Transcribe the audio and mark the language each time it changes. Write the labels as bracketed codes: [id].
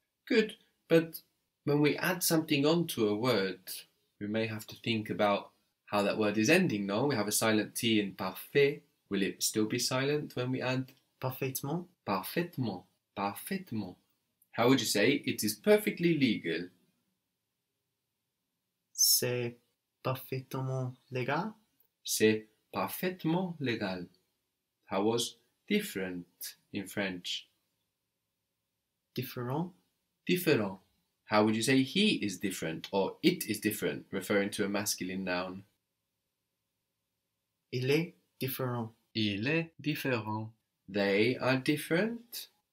[en] Good, but when we add something onto a word, we may have to think about how that word is ending, no? We have a silent T in parfait. Will it still be silent when we add [fr] Parfaitement. parfaitement? Parfaitement. [en] How would you say it is perfectly legal? [fr] C'est parfaitement légal. C'est parfaitement légal. [en] How was different in French? [fr] Différent. Différent. [en] How would you say he is different or it is different, referring to a masculine noun? [fr] Il est différent. Il est différent. [en] They are different.